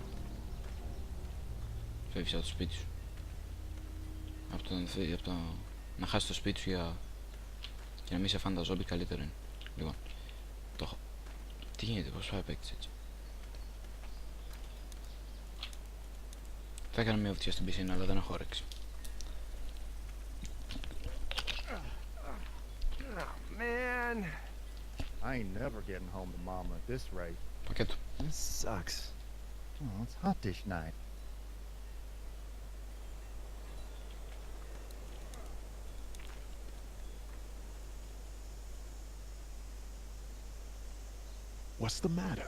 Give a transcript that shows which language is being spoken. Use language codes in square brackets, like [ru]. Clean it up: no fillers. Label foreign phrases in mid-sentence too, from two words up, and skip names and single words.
[el] Φεύγεις από το σπίτι σου. Από το να χάσεις το σπίτι σου για να μην σε φάνε τα ζόμπι, καλύτερο είναι. Λοιπόν, το έχω. Τι γίνεται, πώς πάει παίκτης έτσι. Θα έκανα μια βουτιά στην πισίνα, αλλά δεν έχω όρεξη. [en] Man, I ain't never getting home to Mama at this rate. [el] Πακέτο. [en] This sucks. Oh, it's hot this night. What's the matter?